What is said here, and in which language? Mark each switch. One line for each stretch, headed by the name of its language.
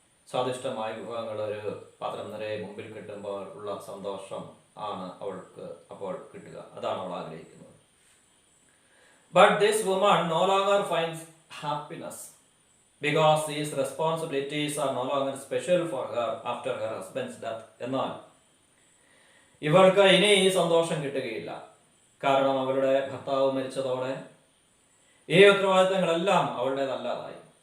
Malayalam: സ്വാദിഷ്ടമായ വിഭവങ്ങൾ ഒരു പാത്രം നിറയെ മുമ്പിൽ കിട്ടുമ്പോൾ ഉള്ള സന്തോഷം ആണ് അവൾക്ക് അപ്പോൾ കിട്ടുക. അതാണ് അവൾ ആഗ്രഹിക്കുന്നത്.
English: But this woman no longer finds happiness because these responsibilities are no longer special for her after her husband's death.
Malayalam: എന്നാൽ ഇവൾക്ക് ഇനി ഈ സന്തോഷം കിട്ടുകയില്ല. കാരണം അവളുടെ ഭർത്താവ് മരിച്ചതോടെ ഈ ഉത്തരവാദിത്തങ്ങളെല്ലാം അവളുടേതല്ലാതായി.